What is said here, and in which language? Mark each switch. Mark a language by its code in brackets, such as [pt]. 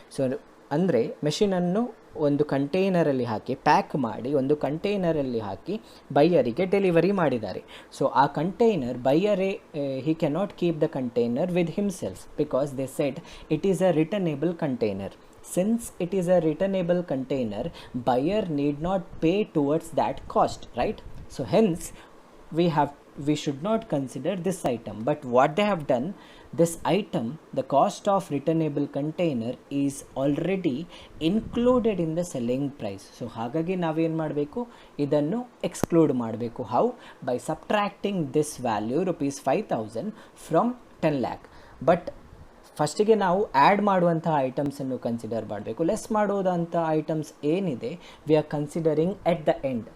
[kn] So ಅಂದರೆ ಮೆಷಿನನ್ನು ಒಂದು ಕಂಟೈನರಲ್ಲಿ ಹಾಕಿ pack ಮಾಡಿ ಒಂದು ಕಂಟೈನರಲ್ಲಿ ಹಾಕಿ ಬೈಯರಿಗೆ ಡೆಲಿವರಿ ಮಾಡಿದ್ದಾರೆ. ಸೊ ಆ container ಬೈಯರೇ [en] He cannot keep the container with himself, because they said it is a returnable container. Since it is a returnable container, buyer need not pay towards that cost, right? So hence we should not consider this item. But what they have done, this item, the cost of returnable container is already included in the selling price. [kn] So ಹಾಗಾಗಿ ನಾವೇನು ಮಾಡಬೇಕು, ಇದನ್ನು exclude ಮಾಡಬೇಕು. How? [en] By subtracting this value ₹5,000 from 10 lakh. [kn] But ಫಸ್ಟಿಗೆ ನಾವು add ಮಾಡುವಂಥ ಐಟಮ್ಸನ್ನು consider ಮಾಡಬೇಕು. Less ಮಾಡೋದಂಥ items ಏನಿದೆ [en] We are considering at the end.